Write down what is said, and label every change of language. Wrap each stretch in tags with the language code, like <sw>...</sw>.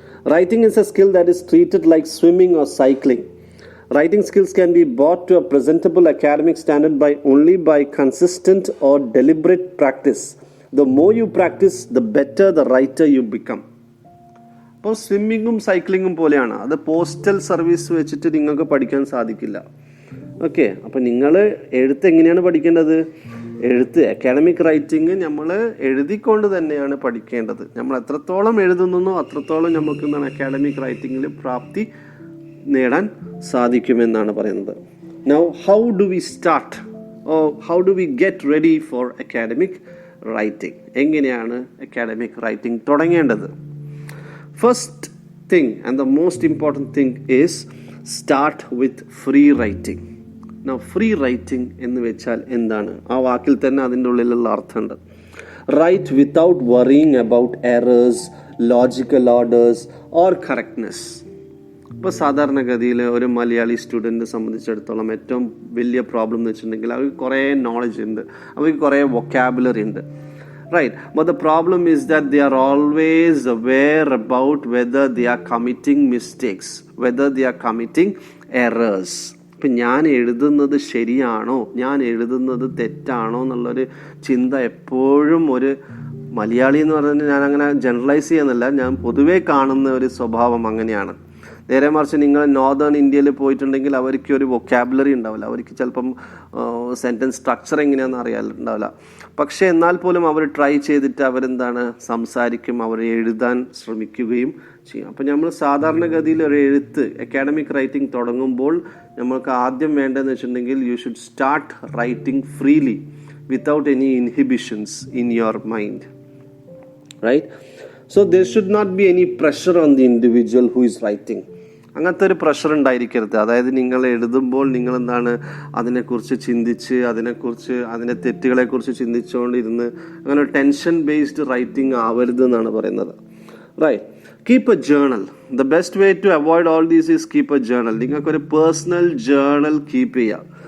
<en>Writing is a skill that is treated like swimming or cycling. Writing skills can be brought to a presentable academic standard only by consistent or deliberate practice. The more you practice, the better the writer you become.</en> <ml>അപ്പോൾ സ്വിമ്മിങ്ങും സൈക്ലിങ്ങും പോലെയാണ്. അത് postal service വെച്ചിട്ട് നിങ്ങൾക്ക് പഠിക്കാൻ സാധിക്കില്ല. Okay, അപ്പോൾ നിങ്ങൾ എഴുത്ത് എങ്ങനെയാണ് പഠിക്കേണ്ടത്? അക്കാഡമിക് റൈറ്റിംഗ് നമ്മൾ എഴുതിക്കൊണ്ട് തന്നെയാണ് പഠിക്കേണ്ടത്. നമ്മൾ എത്രത്തോളം എഴുതുന്നോ അത്രത്തോളം നമുക്ക് എന്താണ് അക്കാഡമിക് റൈറ്റിംഗിൽ പ്രാപ്തി നേടാൻ സാധിക്കുമെന്നാണ് പറയുന്നത്.</ml> <en>Now how do we start, how do we get ready for academic writing?</en> <ml>എങ്ങനെയാണ് അക്കാഡമിക് റൈറ്റിംഗ് തുടങ്ങേണ്ടത്?</ml> <en>First thing and the most important thing is start with free writing. Now free writing</en> <ml>എന്ന് വെച്ചാൽ എന്താണ്? ആ വാക്കിൽ തന്നെ അതിൻ്റെ ഉള്ളിലുള്ള അർത്ഥമുണ്ട്.</ml> <en>Write without worrying about errors, logical orders or correctness.</en> <ml>ഇപ്പോൾ സാധാരണഗതിയിൽ ഒരു മലയാളി സ്റ്റുഡൻറ്റിനെ സംബന്ധിച്ചിടത്തോളം ഏറ്റവും വലിയ പ്രോബ്ലം എന്ന് വെച്ചിട്ടുണ്ടെങ്കിൽ അവർക്ക് കുറേ നോളജ് ഉണ്ട്, അവർക്ക് കുറേ വൊക്കാബുലറി ഉണ്ട്.</ml> <en>Right, but the problem is that they are always aware about whether they are committing mistakes, whether they are committing errors.</en> <ml>ഇപ്പം ഞാൻ എഴുതുന്നത് ശരിയാണോ, ഞാൻ എഴുതുന്നത് തെറ്റാണോ എന്നുള്ളൊരു ചിന്ത എപ്പോഴും ഒരു മലയാളി എന്ന് പറഞ്ഞാൽ ഞാൻ അങ്ങനെ ജനറലൈസ് ചെയ്യുന്നില്ല, ഞാൻ പൊതുവേ കാണുന്ന ഒരു സ്വഭാവം അങ്ങനെയാണ്. നേരെ മറിച്ച് നിങ്ങൾ നോർത്തേൺ ഇന്ത്യയിൽ പോയിട്ടുണ്ടെങ്കിൽ അവർക്ക് ഒരു വൊക്കാബുലറി ഉണ്ടാവില്ല, അവർക്ക് ചിലപ്പം സെൻറ്റൻസ് സ്ട്രക്ചർ എങ്ങനെയാണെന്ന് അറിയാനുണ്ടാവില്ല. പക്ഷേ എന്നാൽ പോലും അവർ ട്രൈ ചെയ്തിട്ട് അവരെന്താണ് സംസാരിക്കും, അവർ എഴുതാൻ ശ്രമിക്കുകയും ചെയ്യും. അപ്പം നമ്മൾ സാധാരണഗതിയിൽ ഒരു എഴുത്ത് അക്കാഡമിക് റൈറ്റിംഗ് തുടങ്ങുമ്പോൾ നമ്മൾക്ക് ആദ്യം വേണ്ടതെന്ന് വെച്ചിട്ടുണ്ടെങ്കിൽ</ml> <en>You should start writing freely without any inhibitions in your mind. Right, so there should not be any pressure on the individual who is writing.</en> <ml>അങ്ങനത്തെ ഒരു പ്രഷർ ഉണ്ടായിരിക്കരുത്. അതായത് നിങ്ങൾ എഴുതുമ്പോൾ നിങ്ങൾ എന്താണ് അതിനെക്കുറിച്ച് ചിന്തിച്ച് അതിൻ്റെ തെറ്റുകളെക്കുറിച്ച് ചിന്തിച്ചുകൊണ്ടിരുന്ന് അങ്ങനെ ഒരു ടെൻഷൻ ബേസ്ഡ് റൈറ്റിംഗ് ആവരുത് എന്നാണ് പറയുന്നത്.</ml> <en>Right, keep a journal. The best way to avoid all these is keep a journal.</en> <ml>നിങ്ങൾക്കൊരു പേഴ്സണൽ ജേർണൽ കീപ്പ് ചെയ്യുക.</ml>